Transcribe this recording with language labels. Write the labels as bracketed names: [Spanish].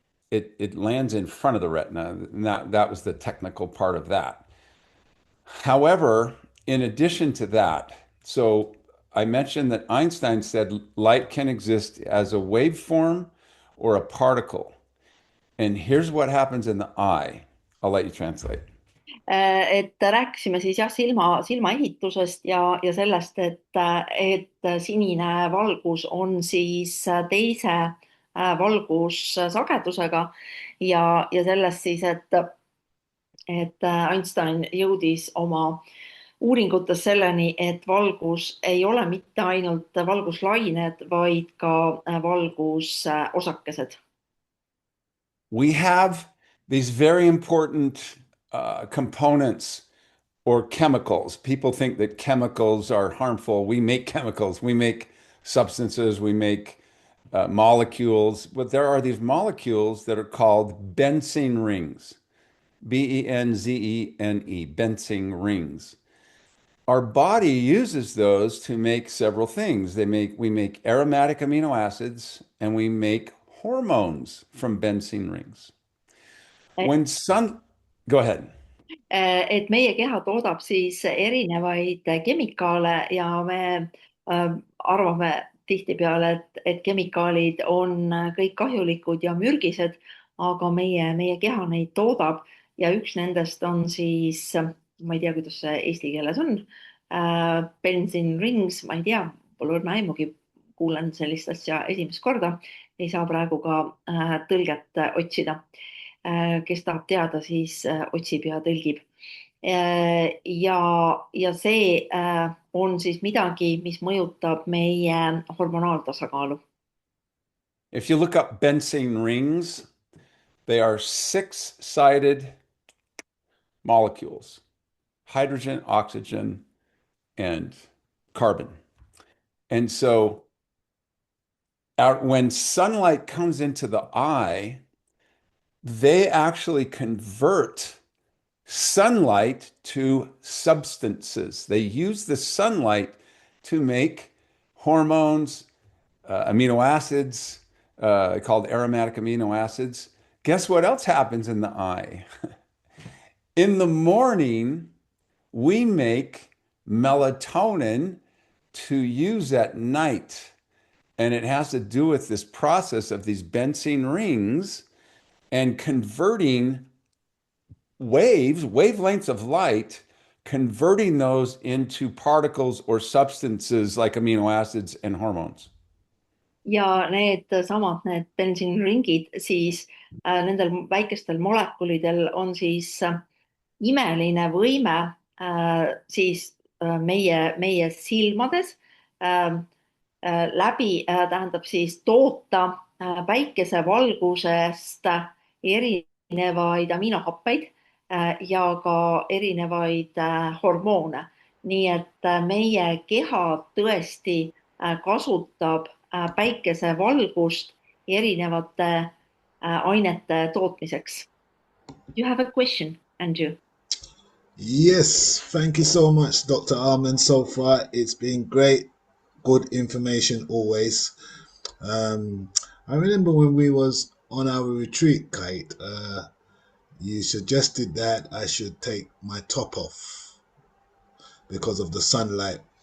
[English] It lands in front of the retina, and that was the technical part of that. However, in addition to that, so I mentioned that Einstein said light can exist as a waveform or a particle. And here's what happens in the eye. I'll let you translate. [Estonian] Et rääkisime siis jah, silmaehitusest ja sellest, et sinine valgus on siis teise valgussagedusega ja sellest siis, et Einstein jõudis oma uuringutes selleni, et valgus ei ole mitte ainult valguslained, vaid ka valgusosakesed. [English] We have these very important components or chemicals. People think that chemicals are harmful. We make chemicals, we make substances, we make molecules, but there are these molecules that are called Benzene rings, Benzene, Benzene rings. Our body uses those to make several things. We make aromatic amino acids and we make hormones from benzene rings. When sun, go ahead. [Estonian] Et meie keha toodab siis erinevaid kemikaale ja me arvame tihtipeale, et kemikaalid on kõik kahjulikud ja mürgised, aga meie keha neid toodab ja üks nendest on siis, ma ei tea, kuidas see eesti keeles on, benzene rings, ma ei tea, pole õrna aimugi, kuulen sellist asja esimest korda, ei saa praegu ka tõlget otsida. Kes tahab teada, siis otsib ja tõlgib. Ja see on siis midagi, mis mõjutab meie hormonaaltasakaalu. [English] If you look up benzene rings, they are six-sided molecules, hydrogen, oxygen, and carbon. And so when sunlight comes into the eye, they actually convert sunlight to substances. They use the sunlight to make hormones, amino acids, called aromatic amino acids. Guess what else happens in the eye? In the morning, we make melatonin to use at night. And it has to do with this process of these benzene rings and converting wavelengths of light, converting those into particles or substances like amino acids and hormones. [Estonian] Ja need bensiiniringid siis nendel väikestel molekulidel on siis imeline võime siis meie silmades läbi tähendab siis toota päikesevalgusest erinevaid aminohappeid ja ka erinevaid hormoone. Nii et meie keha tõesti kasutab päikesevalgust erinevate ainete tootmiseks. [English] Do you have a question, Andrew? Yes, thank you so much, Dr. Arman. So far, it's been great, good information always. I remember when we was on our retreat, Kate, you suggested that I should take my top off because of the sunlight.